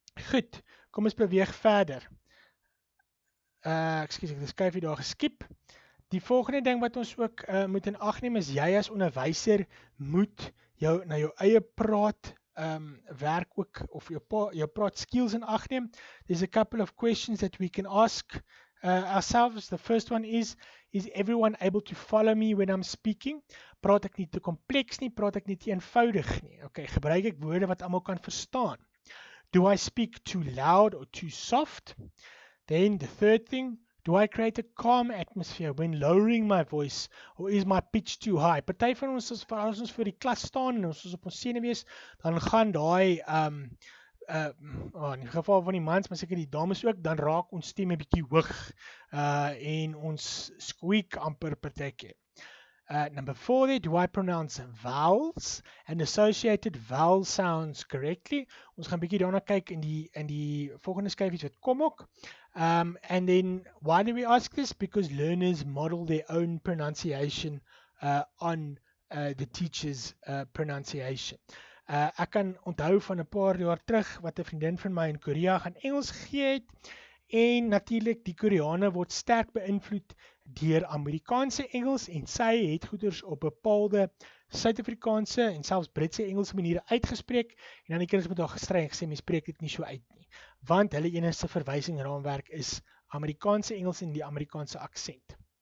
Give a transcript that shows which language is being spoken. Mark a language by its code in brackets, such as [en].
[af] Goed, kom ons beweeg verder. Ekskuus, ek het 'n skuifie daar geskip. Die volgende ding wat ons ook moet in ag neem is jy as onderwyser moet na jou eie praat werk ook of jou praat skills in ag neem. [en] There's a couple of questions that we can ask ourselves. The first one is everyone able to follow me when I'm speaking? [af] Praat ek nie te kompleks nie, praat ek nie te eenvoudig nie. Okay, gebruik ek woorde wat almal kan verstaan? [en] Do I speak too loud or too soft? Then the third thing, do I create a calm atmosphere when lowering my voice or is my pitch too high? [af] Party van ons as ons voor die klas staan en ons is op ons senuwees, dan gaan daai in die geval van die mans, maar seker die dames ook, dan raak ons stem 'n bietjie hoog en ons squeak amper partykeer. [en] Number 4 there, do I pronounce vowels and associated vowel sounds correctly? [af] Ons gaan 'n bietjie daarna kyk in die volgende skyfies wat kom ook. [en] And then, why do we ask this? Because learners model their own pronunciation on the teacher's pronunciation. [af] Ek kan onthou van 'n paar jaar terug wat 'n vriendin van my in Korea gaan Engels gegee het. En natuurlik die Koreane word sterk beïnvloed deur Amerikaanse Engels en sy het goeders op bepaalde Suid-Afrikaanse en selfs Britse Engelse maniere uitgespreek en dan die kinders met haar gestry en gesê mens spreek dit nie so uit nie, want hulle enigste verwysingraamwerk is Amerikaanse Engels en die Amerikaanse aksent.